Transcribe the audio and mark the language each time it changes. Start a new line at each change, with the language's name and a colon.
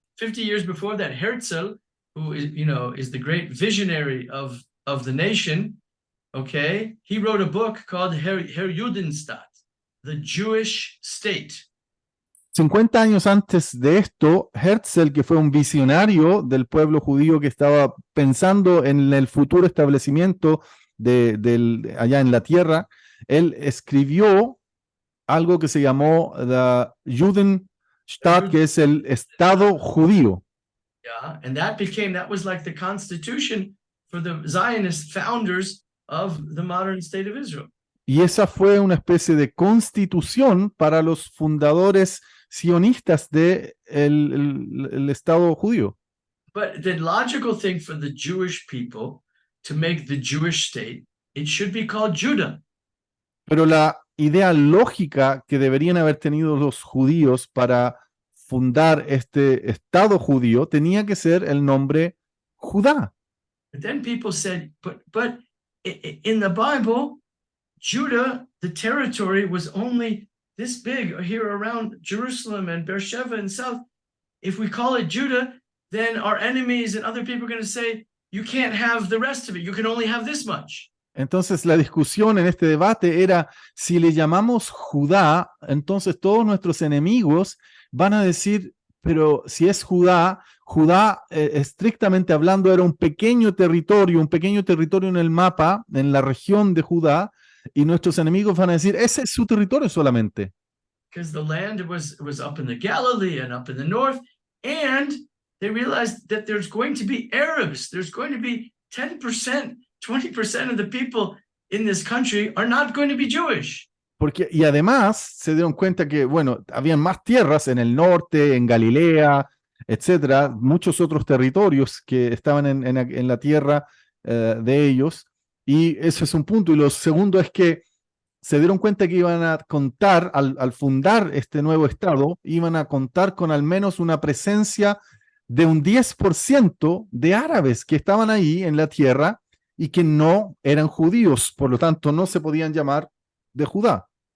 English: 50 years before that, Herzl, who is, is the great visionary of the nation, okay, he wrote a book called Herr Judenstaat, the Jewish state.
Spanish: 50 años antes de esto, Herzl, que fue un visionario del pueblo judío que estaba pensando en el futuro establecimiento allá en la tierra, él escribió algo que se llamó the Judenstaat, que es el Estado judío.
English: Yeah, and that was like the constitution for the Zionist founders of the modern state of Israel.
Spanish: Y esa fue una especie de constitución para los fundadores sionistas del el Estado judío.
English: But the logical thing for the Jewish people to make the Jewish state, it should be called Judah.
Spanish: Pero la idea lógica que deberían haber tenido los judíos para fundar este Estado judío tenía que ser el nombre Judá.
English: But then people said, but in the Bible, Judah, the territory was only this big here around Jerusalem and Beersheba and south. If we call it Judah, then our enemies and other people are going to say, you can't have the rest of it. You can only have this much.
Spanish: Entonces la discusión en este debate era, si le llamamos Judá, entonces todos nuestros enemigos van a decir, pero si es Judá, Judá estrictamente hablando era un pequeño territorio en el mapa, en la región de Judá, y nuestros enemigos van a decir, ese es su territorio solamente.
English: Because the land was up in the Galilee and up in the north, and they realized that there's going to be Arabs. There's going to be 10%, 20% of the people in this country are not going to be Jewish.
Spanish: Y además se dieron cuenta que, bueno, habían más tierras en el norte, en Galilea, etcétera, muchos otros territorios que estaban en la tierra de ellos, y eso es un punto. Y lo segundo es que se dieron cuenta que iban a contar, al fundar este nuevo estado, iban a contar con al menos una presencia de un 10% de árabes que estaban ahí en la tierra y que no eran judíos, por lo tanto no se podían llamar de Judá.